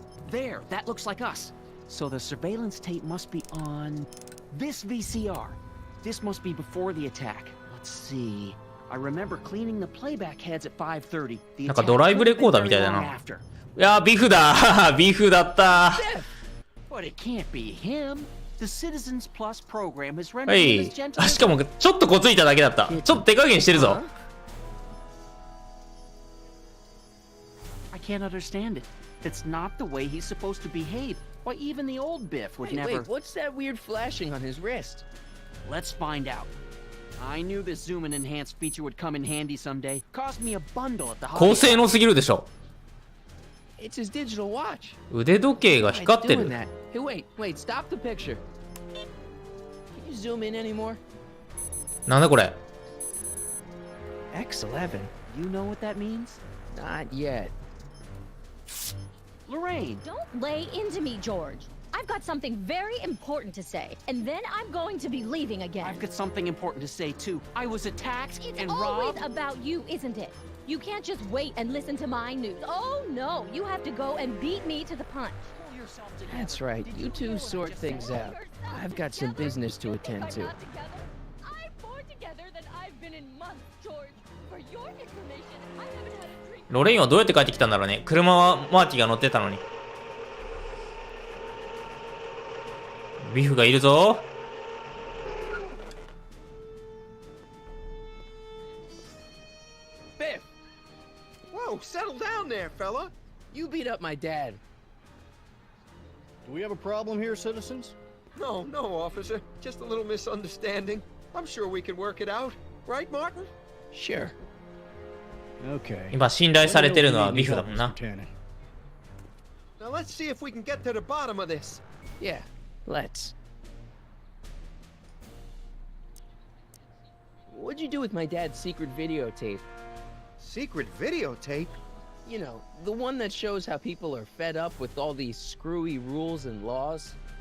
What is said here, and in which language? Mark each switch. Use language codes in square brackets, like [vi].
[en] There, that looks like us. So the surveillance tape must be on this VCR. This must be before the attack. Let's see. I remember cleaning the playback heads at 5:30. [ja] なんかドライブレコーダーみたいだな。いやー、ビフだビフだった。 [en] But it can't be him. The Citizens Plus program has は rendered him い as gentle あ、 as [ja] しかもちょっとこついただけだった。ちょっと手加減してるぞ。 [en] I can't understand it. It's not the way he's supposed to behave. Why, even the old Biff would never. Wait, what's that weird flashing on his wrist? Let's find out. I knew this zoom and enhance feature would come in handy someday. Cost me a bundle at the [ja] 高性能すぎるでしょ。 [en] It's his digital watch. [ja] 腕時計が光ってる。 [en] Hey, wait, stop the picture. Can you zoom in anymore? [ja] なんだこれ。 [en] X11. You know what that means? Not yet. Lorraine. Don't lay into me, George. I've got something very important to say, and then I'm going to be leaving again. I've got something important to say too. I was attacked It's and always robbed. about you, isn't it? You can't just wait and listen to my news. Oh no, you have to go and beat me to the punch. That's right. You two sort things out. I've got some business to attend to. I'm more together than I've been in months, George. For your information, I haven't had a drink. [ja] ロレインはどうやって帰ってきたんだろうね。車はマーティが乗ってたのに。ビフがいるぞ。 [en] Biff! Whoa, settle down there, fella. You beat up my dad. Do we have a problem here, citizens? No, officer. Just a little misunderstanding. I'm sure we can work it out. Right, Martin? Sure. Okay. [ja] 今信頼されてるのはビフだもんな。 [en] Now let's see if we can get to the bottom of this. Yeah, let's. What'd you do with my dad's secret videotape? Secret videotape? You know, the one that shows how people are fed up with all these screwy rules and laws.